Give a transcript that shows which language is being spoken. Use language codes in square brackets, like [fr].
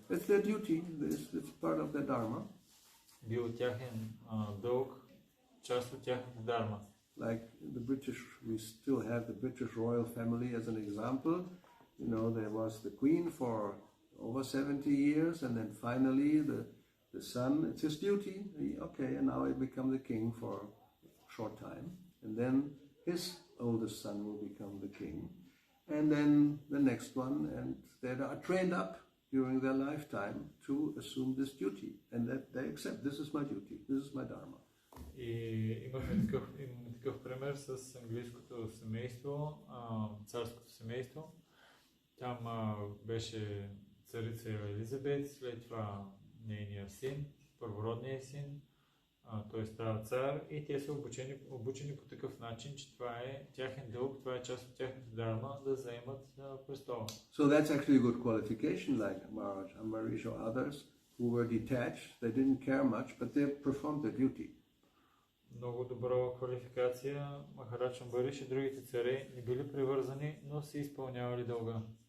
[en] It's their duty, it's part of their dharma. [bg] Бил тяхен дълг, част от тяхната дарма. [en] Like the British, we still have the British royal family as an example. You know, there was the queen for over 70 years, and then finally the son, it's his duty, okay, and now he become the king for a short time, and then his oldest son will become the king, and then the next one, and they are trained up during their lifetime to assume this duty, and that they accept, this is my duty, this is my dharma. [bg] И имаме такъв пример с английското семейство, царското семейство. Там беше царица Елизабет, след това нейният син, първородният син, той става цар и те са обучени по такъв начин, че това е тяхен дълг, това е част от тяхната дарма да заемат престола. [en] So that's actually a good qualification, like Maharaj Ambarish or others who were detached, they didn't care much, but they performed their duty. [bg] Много добра квалификация. Махарадж Амбариш и другите царе не били привързани, но си изпълнявали дълга.